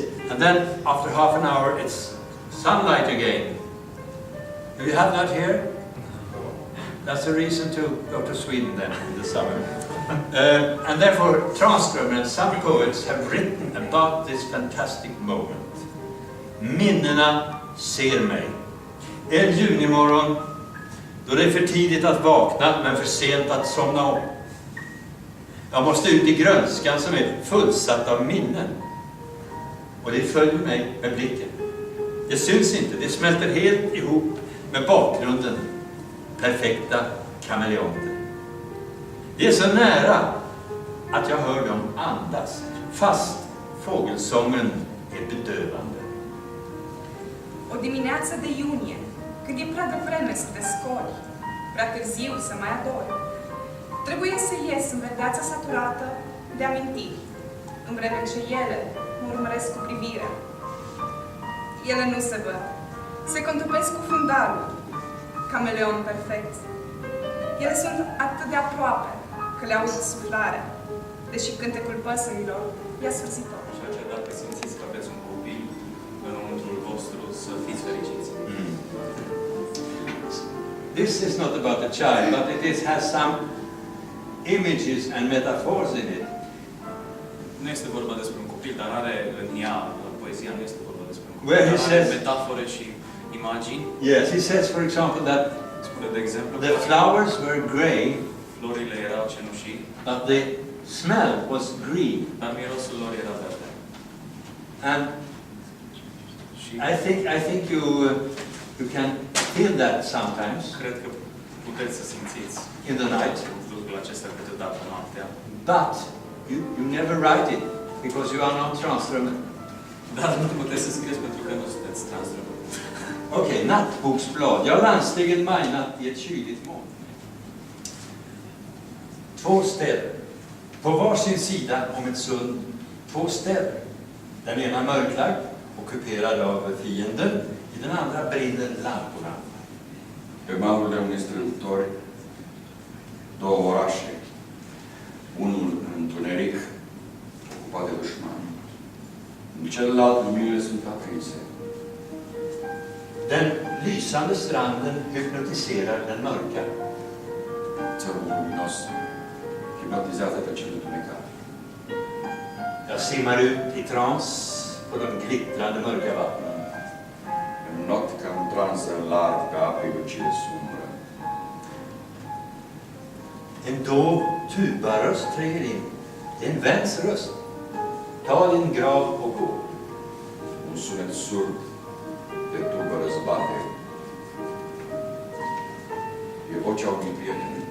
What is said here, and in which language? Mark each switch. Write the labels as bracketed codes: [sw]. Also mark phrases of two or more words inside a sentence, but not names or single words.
[en] And then after half an hour it's sunlight again. Do you have that here? That's a reason to go to Sweden then in the summer. And therefore Tranströmer and some poets have written about this fantastic moment. [sv] Minnena ser mig. En junimorgon då det är för tidigt att vakna men för sent att somna om. Jag måste ut i grönskan som är fullsatt av minnen. Och det följer mig med blicken. Det syns inte, det smälter helt ihop med bakgrunden. Perfekta kameleonter. Det är så nära att jag hör dem andas, fast fågelsången är bedövande. [ro] O dimineață de iunie, când e prea devreme să te scoli, prea târziu să mai adori. Trebuie să ies în verdeața saturată de amintiri, în vreme ce ele mă urmăresc cu privirea. Ele nu se văd, se contopesc cu fundalul, cameleon perfect. Ele sunt atât de aproape că le aud suflarea, deși cântecul păsărilor e asfârțitor. Și așa, dacă simțiți că aveți un copil înăuntrul vostru, să fiți fericiți. [en] this is not about the child, but has some images and metaphors in it. [ro] Nu este vorba despre un copil, dar are în ea, poezia nu este vorba despre un copil, [en] Where he [ro] dar are [en] says- [ro] metafore și imagini. [en] Yes, he says, for example, that [ro] Spune, de exemplu, [en] the flowers were grey, [ro] florile erau cenușii, [en] but the smell was green. [ro] dar mirosul lor era verde. [en] And [ro] Și [en] I think you can feel that sometimes [ro] cred că puteți să simțiți [en] in the night, [ro] lucrul acesta câteodată noaptea. [en] but you never write it because you are not Tranströmer. [ro] Dar nu puteți să scrieți pentru că nu sunteți Tranströmer. [sv] Okej, nattboksblad. Ja, landstegen majnat i ett kyligt moln. 2 städer. På varsin sida om ett sund. 2 städer. Den ena mörklagd, ockuperad av fienden. I den andra brinner lamporna. [ro] Pe malul de unui strâmtori, 2 orașe, unul în întuneric, ocupat de dușmani. În celălalt luminile sunt aprinse. [sv] Den lysande stranden hypnotiserar den mörka. [ro] Țărmul luminos hipnotizează pe cel întunecat. [sv] Jag simmar ut i trans på de glittrande mörka vattnen. [ro] În not ca un trans în larg pe ape lucide sumbră. [sv] En dov tubaröst tränger in. Det är en väns röst. Ta din grav och gå. [ro] Un sunet surd de tubă răzbate. E vocea unui prieten.